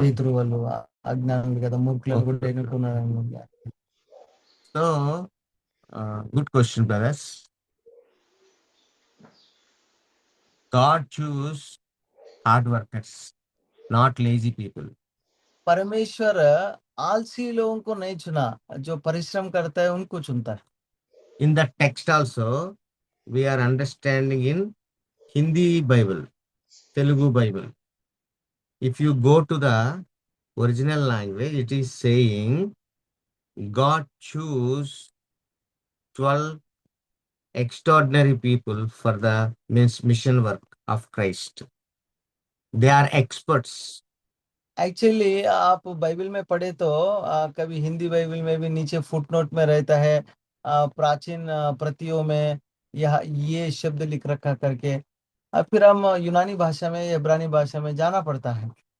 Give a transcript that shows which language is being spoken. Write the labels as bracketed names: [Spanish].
[Telugu] పేతురు వాళ్ళు అజ్ఞానులు కదా, మూర్ఖులను కూడా ఎన్నుకున్నారని. [English] So, good question, brothers. God choose hard workers, not lazy people. [Hindi] परमेश्वर आलसी लोगों को नहीं चुना, जो परिश्रम करता है उनको चुनता है। [English] In the text also, we are understanding in Hindi Bible, Telugu Bible. If you go to the original language, it is saying God choose 12 extraordinary people for the mission work of Christ. They are experts. [Hindi] Actually आप Bible में पढ़े तो कभी Hindi Bible में भी नीचे footnote में रहता है, प्राचीन प्रतियों में यह ये शब्द लिख रखा करके, फिर हम यूनानी भाषा में, इब्रानी भाषा में जाना पड़ता है।